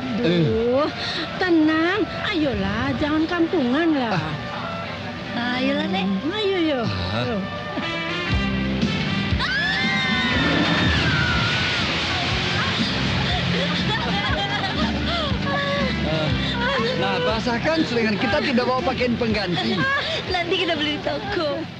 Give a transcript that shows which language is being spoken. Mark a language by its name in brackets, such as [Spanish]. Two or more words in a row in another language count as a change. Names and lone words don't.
[Indonesian] Tenang, ayolah, jangan kampungan lah. Ayolah, Nek. Ayo, yo. Nah, basahkan selingan kita tidak bawa pakaian pengganti. Nanti kita beli di toko.